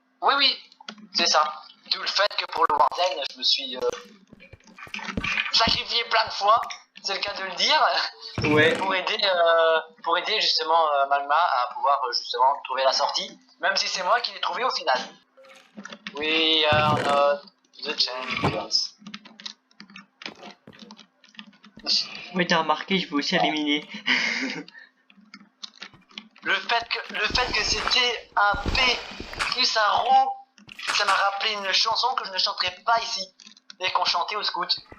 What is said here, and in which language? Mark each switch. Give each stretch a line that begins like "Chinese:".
French: Oui, c'est ça. D'où le fait que pour le Warden, je me suis sacrifié plein de fois, c'est le cas de le dire, Ouais. pour aider justement Magma à pouvoir justement trouver la sortie, même si c'est moi qui l'ai trouvé au final.
English: We are not the champions.
French: Ouais, t'as remarqué, je vais aussi éliminer. Le fait que c'était un P plus un rond, ça m'a rappelé une chanson que je ne chanterai pas ici et qu'on chantait au scout.